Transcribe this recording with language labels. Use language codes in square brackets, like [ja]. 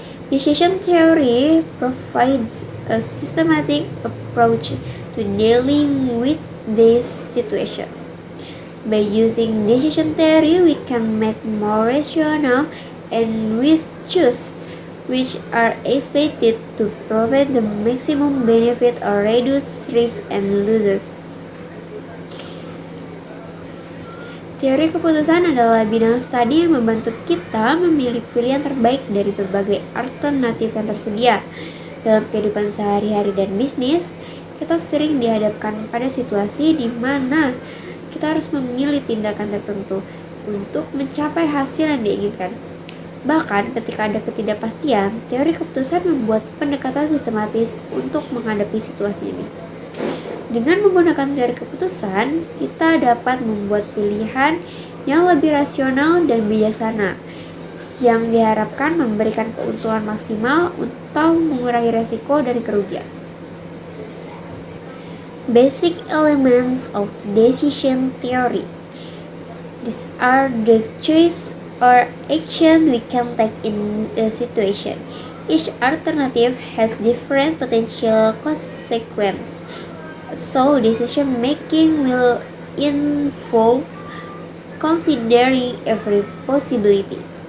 [en] Decision theory provides a systematic approach to dealing with this situation. By using decision theory, we can make more rational and wise choices which are expected to provide the maximum benefit or reduce risks and losses. [id] Teori keputusan adalah bidang studi yang membantu kita memilih pilihan terbaik dari berbagai alternatif yang tersedia. Dalam kehidupan sehari-hari dan bisnis, kita sering dihadapkan pada situasi di mana kita harus memilih tindakan tertentu untuk mencapai hasil yang diinginkan. Bahkan ketika ada ketidakpastian, teori keputusan membuat pendekatan sistematis untuk menghadapi situasi ini. Dengan menggunakan teori keputusan, kita dapat membuat pilihan yang lebih rasional dan bijaksana, yang diharapkan memberikan keuntungan maksimal atau mengurangi resiko dari kerugian. [en] Basic elements of decision theory. These are the choice or action we can take in a situation. Each alternative has different potential consequences, so decision making will involve considering every possibility.